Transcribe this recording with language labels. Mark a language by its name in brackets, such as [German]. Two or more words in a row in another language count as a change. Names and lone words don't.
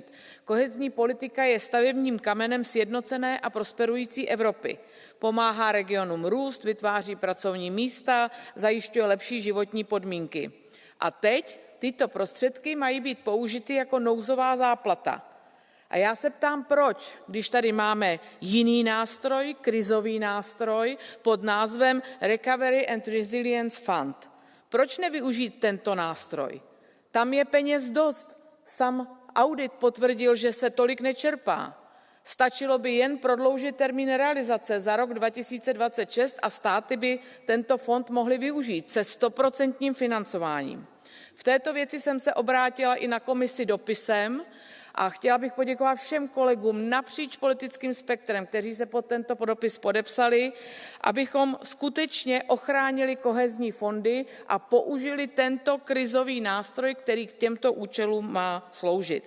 [Czech] Kohezní politika je stavebním kamenem sjednocené a prosperující Evropy. Pomáhá regionům růst, vytváří pracovní místa, zajišťuje lepší životní podmínky. A teď tyto prostředky mají být použity jako nouzová záplata. A já se ptám, proč, když tady máme jiný nástroj, krizový nástroj pod názvem Recovery and Resilience Fund. Proč nevyužít tento nástroj? Tam je peněz dost. Sam audit potvrdil, že se tolik nečerpá. Stačilo by jen prodloužit termín realizace za rok 2026 a státy by tento fond mohly využít se 100% financováním. V této věci jsem se obrátila i na komisi dopisem a chtěla bych poděkovat všem kolegům napříč politickým spektrem, kteří se pod tento dopis podepsali, abychom skutečně ochránili kohezní fondy a použili tento krizový nástroj, který k těmto účelům má sloužit.